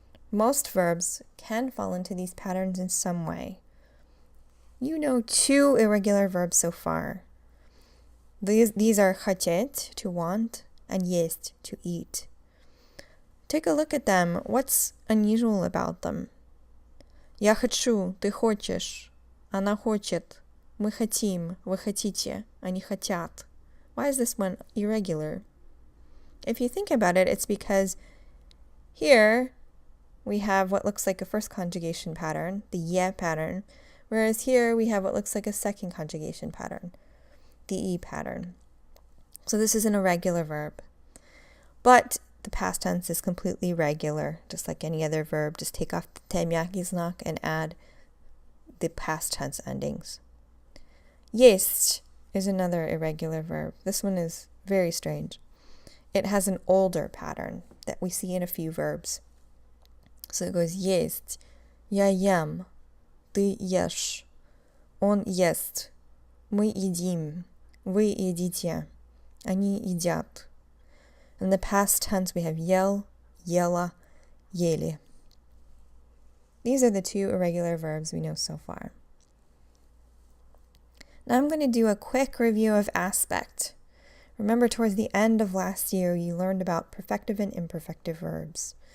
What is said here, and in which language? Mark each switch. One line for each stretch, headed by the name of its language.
English: Most verbs can fall into these patterns in some way. You know 2 irregular verbs so far. These are хотеть, to want, and есть, to eat. Take a look at them. What's unusual about them?
Russian: Я хочу, ты хочешь, она хочет, мы хотим, вы хотите, они хотят.
English: Why is this one irregular? If you think about it, it's because here we have what looks like a first conjugation pattern, the ye pattern, whereas here we have what looks like a second conjugation pattern, the e pattern. So this is an irregular verb. But the past tense is completely regular, just like any other verb. Just take off the temyaki znak and add the past tense endings. Есть is another irregular verb. This one is very strange. It has an older pattern that we see in a few verbs. So it goes
Russian: есть, я ем, ты ешь, он ест, мы едим, вы едите, они едят.
English: In the past tense, we have ел, ела, ели. These are the 2 irregular verbs we know so far. Now I'm going to do a quick review of aspect. Remember, towards the end of last year, you learned about perfective and imperfective verbs.